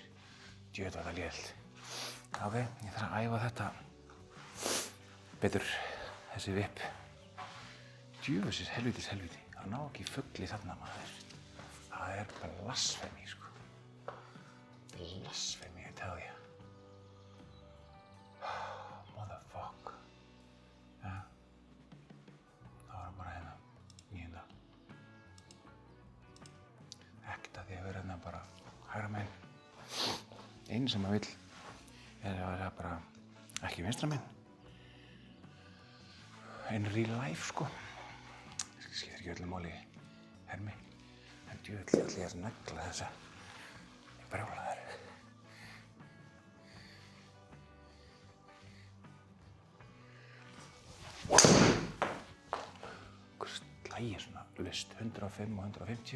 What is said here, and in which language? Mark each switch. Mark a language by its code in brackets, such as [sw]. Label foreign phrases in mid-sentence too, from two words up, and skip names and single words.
[is] Djöfull var það létt. Ok, ég þarf að æfa þetta betur, þessi vipp. Djöfusins helvíti. Það ná ekki fugl í þarna maður. Það er blasfemi, sko. Blasfemi, [en] I tell you. Motherfuck. Ja. [is] Það var bara hérna, 9. Ekkert að því að vera hérna bara hægra megin. Einu sem maður vill er að vera bara ekki vinstra megin. [en] In real life, [is] sko. Skiptir ekki öllu máli hermi. En djöfull ætla ég að negla þessa brjálaðar. Hver slægir svona laust 105 og 150.